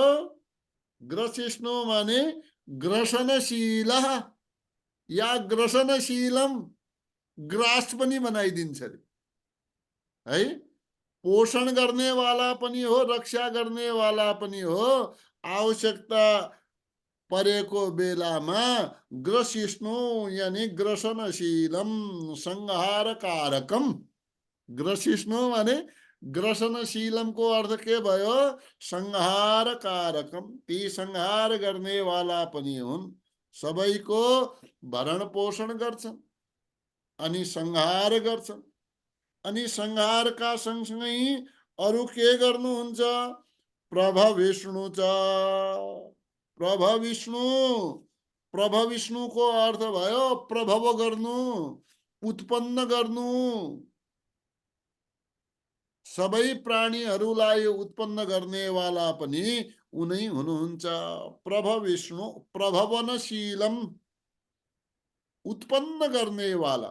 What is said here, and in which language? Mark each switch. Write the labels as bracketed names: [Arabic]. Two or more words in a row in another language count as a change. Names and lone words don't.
[Nepali] ग्रसिष्णु माने ग्रसनशील या ग्रसनशीलम, ग्रास पनि बनाइदिन्छ है। पोषण गर्नेवाला पनि हो, रक्षा गर्नेवाला पनि हो। आवश्यकता परेको बेलामा ग्रसिष्णु यानी ग्रसनशीलम, [Sanskrit] संहार कारकम। [Nepali] ग्रसिष्णु माने ग्रसनशीलम को अर्थ के भयो? [Sanskrit] संहार कारकम, [Nepali] ती संहार गर्नेवाला पनि हुन्। सबैको भरण पोषण गर्छन् अनि संहार गर्छन्। अनि संहारका सँगसँगै अरु के गर्नुहुन्छ? [Sanskrit] प्रभ विष्णु च, प्रभ विष्णु। [Nepali] प्रभ विष्णुको अर्थ भयो प्रभव गर्नु, उत्पन्न गर्नु। सबै प्राणीहरूलाई उत्पन्न गर्नेवाला पनि उनै हुनुहुन्छ। [Sanskrit] प्रभ विष्णु, प्रभवनशीलम, [Nepali] उत्पन्न गर्ने वाला।